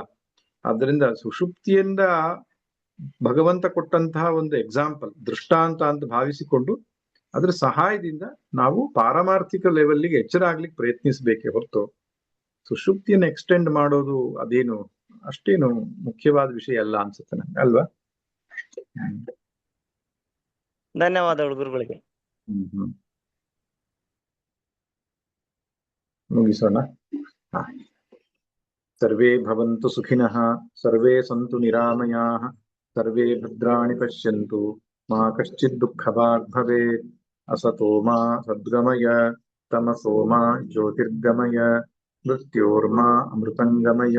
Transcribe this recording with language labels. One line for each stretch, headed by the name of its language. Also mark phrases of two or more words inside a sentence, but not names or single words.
Kannada: ಆದ್ರಿಂದ ಸುಷುಪ್ತಿಯಿಂದ ಭಗವಂತ ಕೊಟ್ಟಂತಹ ಒಂದು ಎಕ್ಸಾಂಪಲ್, ದೃಷ್ಟಾಂತ ಅಂತ ಭಾವಿಸಿಕೊಂಡು ಅದ್ರ ಸಹಾಯದಿಂದ ನಾವು ಪಾರಮಾರ್ಥಿಕ ಲೆವೆಲ್ಗೆ ಎಚ್ಚರ ಆಗ್ಲಿಕ್ಕೆ ಪ್ರಯತ್ನಿಸಬೇಕೇ ಹೊರತು ಸುಷುಪ್ತಿಯನ್ನು ಎಕ್ಸ್ಟೆಂಡ್ ಮಾಡೋದು ಅದೇನು ಅಷ್ಟೇನು ಮುಖ್ಯವಾದ ವಿಷಯ ಅಲ್ಲ ಅನ್ಸುತ್ತೆ ನಂಗೆ, ಅಲ್ವಾ? ಧನ್ಯವಾದಗಳು ಗುರುಗಳಿಗೆ. ಮುಗಿಸೋಣ.
Sanskrit: ಸರ್ವೇ ಭವಂತು ಸುಖಿನಃ, ಸರ್ವೇ ಸಂತು ನಿರಾಮಯಾಃ, ಸರ್ವೇ ಭದ್ರಾಣಿ ಪಶ್ಯಂತು, ಮಾ ಕಶ್ಚಿತ್ ದುಃಖಭಾಗ್ ಭವೇತ್. ಅಸತೋ ಮಾ ಸದ್ಗಮಯ, ತಮಸೋ ಮಾ ಜ್ಯೋತಿರ್ಗಮಯ, ಮೃತ್ಯೋರ್ಮಾ ಅಮೃತಂಗಮಯ.